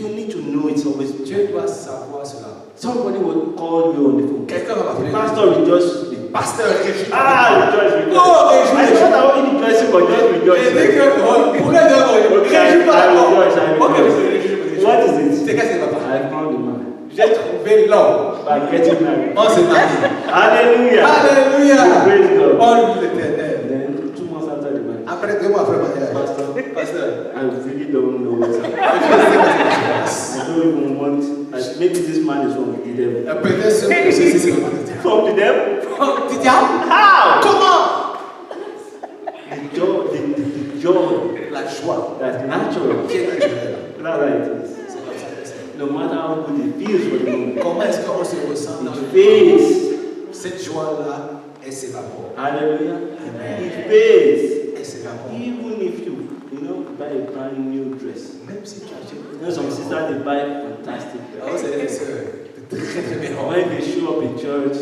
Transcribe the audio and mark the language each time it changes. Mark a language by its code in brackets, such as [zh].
[en] You need to know it's always. [fr] Tu dois savoir cela. [en] Somebody will call you on the phone. [fr] Quelqu'un va m'appeler. [en] Pastor rejoice. [fr] Pasteur réjouis. [en] Rejoice. [fr] Oh, réjouis. [en] I thought I only rejoicing, but just rejoice. [fr] Et dès que pourquoi dire réjouis pas d'abord. Ok, réjouis. [en] What is it? [fr] C'est qu'est-ce qui va pas? [en] I found the man. [fr] J'ai trouvé l'homme. [en] By getting married. [fr] On s'est marié. [en] Hallelujah. [fr] Alléluia. [en] Praise God. [fr] Oh l'éternel. [en] Then 2 months after the marriage. [fr] Après 2 mois après le mariage. Pasteur. [en] I really don't know what's happening. I don't even want. Maybe this man is from the devil. [fr] Peut-être ce que c'est le [en] From the devil? [fr] du diable. [en] How? [fr] Comment? [en] The joy, [fr] La joie. [en] that's natural. [fr] Qui est naturelle. [en] That's how it is. [fr] C'est comme ça que c'est. [en] No matter how good it feels for the moment, [fr] Comment est-ce qu'on se ressent dans [en] it [fr] le [en] fades. [fr] cette joie-là, elle s'évapore. [en] Hallelujah. Amen. It fades. [fr] Elle s'évapore. [en] Even if you buy a brand new dress. [fr] Même si tu achètes. [en] Some sisters they buy fantastic [fr] Oh, [en] dress. [fr] c'est des sœurs. Très très bien. [en] When they show up in church,